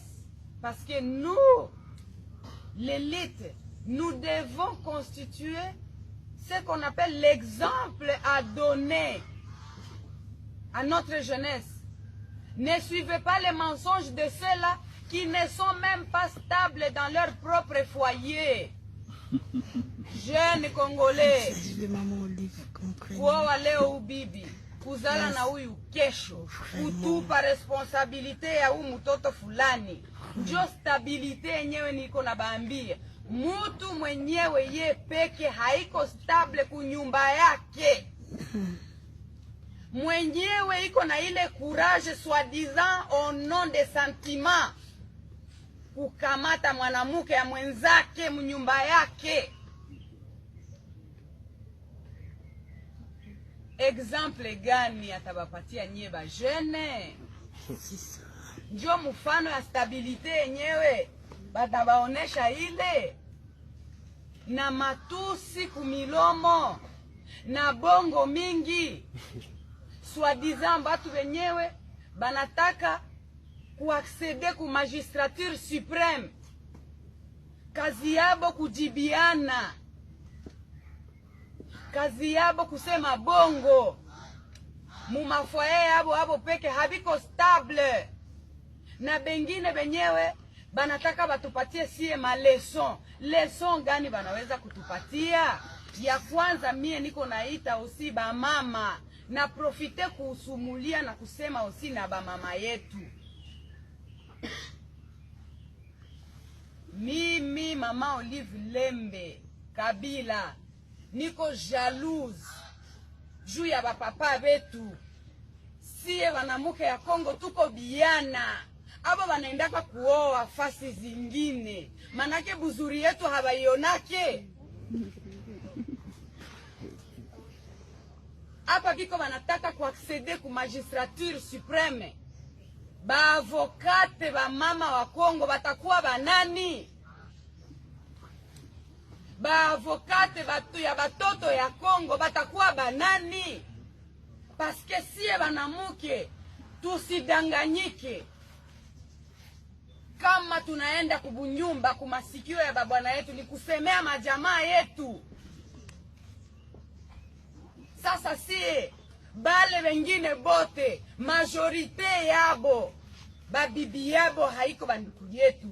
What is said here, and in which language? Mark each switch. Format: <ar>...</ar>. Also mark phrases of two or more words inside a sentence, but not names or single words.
<fr>Parce que nous, l'élite, nous devons constituer ce qu'on appelle l'exemple à donner à notre jeunesse. Ne suivez pas les mensonges de ceux-là qui ne sont même pas stables dans leur propre foyer. Jeunes Congolais,</fr> <sw>leo bibi kuzala na huyu kesho, kutupa responsabilite ya huyu mtoto fulani, ndio stabilite yenyewe. Niko na baambia, mutu mwenyewe ye peke haiko stable kunyumba yake, mwenyewe iko na ile courage</sw> <fr>soi-disant au nom de sentiment</fr> <sw>kukamata mwanamuke ya mwenzake mnyumba yake. Exemple gani atabapatia nyie ba jeune? Ndio mfano ya stabilite yenyewe batabaonesha ile, na matusi kumilomo na bongo mingi soi-disant batu wenyewe banataka kuaccede ku</sw> <fr>magistrature supreme,</fr> <sw>kazi yabo kujibiana, kazi yabo kusema bongo, mumafoye yabo abo peke habiko stable, na bengine benyewe banataka batupatie sie maleson. Leson gani banaweza kutupatia? Ya kwanza mie niko naita usi ba mama, na profite kusumulia na kusema usi na ba mama yetu. Mimi mama Olive Lembe Kabila niko jalouse juu ya bapapa betu. Sie wanamuke ya Kongo tuko biana, abo wanaendaka kuoa fasi zingine, manake buzuri yetu habaionake. Hapa kiko wanataka kuaccede ku</sw> <fr>magistrature supreme.</fr> <sw>Ba avokate ba mama wa Kongo batakuwa banani? Ba avokate batu ya batoto ya Kongo batakuwa banani? Paske siye banamuke tusidanganyike. Kama tunaenda kubunyumba kumasikio ya babwana yetu ni kusemea majamaa yetu. Sasa siye bale wengine bote majorite yabo babibi yabo haiko banduku yetu.</sw>